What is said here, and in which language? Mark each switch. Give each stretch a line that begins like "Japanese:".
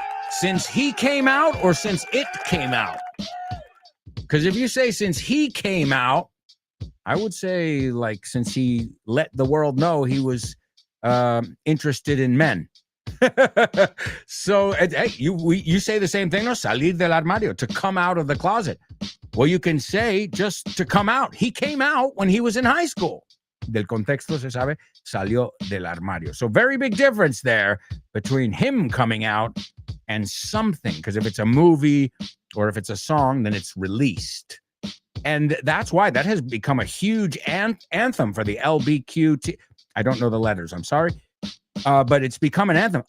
English: Since he came out or since it came out? Because if you say since he came out, I would say like since he let the world know he was interested in men. So hey, you say the same thing, no?
Spanish: Salir del armario,
English: to come out of the closet. Well, you can say just to come out. He came out when he was in high school.
Spanish: Del contexto se sabe, salió del armario.
English: So very big difference there between him coming out and something. Because if it's a movie or if it's a song, then it's released. And that's why that has become a huge anthem for the LBQT. I don't know the letters, I'm sorry. But it's become an anthem.